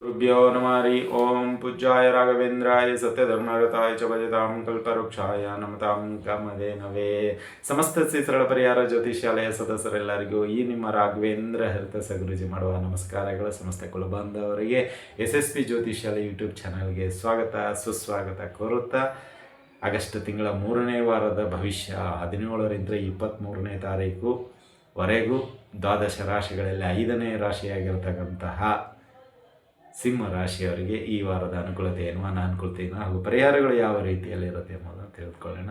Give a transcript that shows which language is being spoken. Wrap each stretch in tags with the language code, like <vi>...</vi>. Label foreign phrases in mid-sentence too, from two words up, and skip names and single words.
<sa>गुरुभ्यो नमः हरि ओम पूज्याय राघवेंद्राय सत्यधर्मरताय च भजतां कल्पवृक्षाय नमतां कामधेनವೇ</sa> <kn>ಸಮಸ್ತ ಶ್ರೀ ಸರಳ ಪರಿಹಾರ ಜ್ಯೋತಿಷ್ಯಾಲಯ ಸದಸ್ಯರೆಲ್ಲರಿಗೂ ಈ ನಿಮ್ಮ ರಾಘವೇಂದ್ರ ಹರಿತ ಸಗುರುಜಿ ಮಾಡುವ ನಮಸ್ಕಾರಗಳು. ಸಮಸ್ತ ಕುಲಬಾಂಧವರಿಗೆ SSP ಜ್ಯೋತಿಷ್ಯಾಲಯ ಯೂಟ್ಯೂಬ್ ಚಾನಲ್ಗೆ ಸ್ವಾಗತ ಸುಸ್ವಾಗತ ಕೋರುತ್ತಾ ಆಗಸ್ಟ್ ತಿಂಗಳ 3ನೇ ವಾರದ ಭವಿಷ್ಯ 17ರಿಂದ 23ನೇ ತಾರೀಕುವರೆಗೂ ದ್ವಾದಶ ರಾಶಿಗಳಲ್ಲಿ 5ನೇ ರಾಶಿಯಾಗಿರ್ತಕ್ಕಂತಹ ಸಿಂಹ ರಾಶಿಯವರಿಗೆ ಈ ವಾರದ ಅನುಕೂಲತೆ ಏನು, ಅನಾನುಕೂಲತೆ ಏನು ಹಾಗೂ ಪರಿಹಾರಗಳು ಯಾವ ರೀತಿಯಲ್ಲಿರುತ್ತೆ ಎಂಬುದನ್ನು ತಿಳಿದುಕೊಳ್ಳೋಣ.</kn>